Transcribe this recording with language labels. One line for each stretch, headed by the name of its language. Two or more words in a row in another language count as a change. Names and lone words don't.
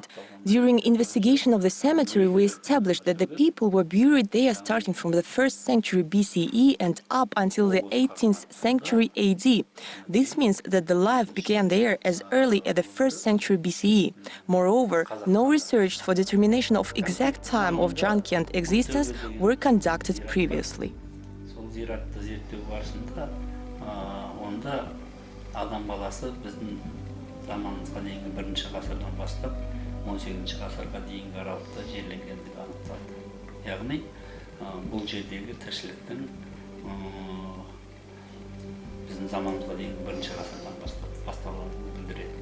English: During investigation of the cemetery, we established that the people were buried there starting from the 1st century BCE and up until the 18th century AD. This means that the life began there as early as the 1st century BCE. Moreover, no research for determination of exact time of Janкент existence were conducted previously.
Kazakh: Адам баласы біздің заманымызға дейінгі 1-ші ғасырдан бастап 18-ші ғасырға дейінгі аралықта жерленгендігі анықталды. Яғни, бұл жердегі тіршіліктің біздің заманымызға дейінгі 1-ші ғасырдан басталғанын білдіреді.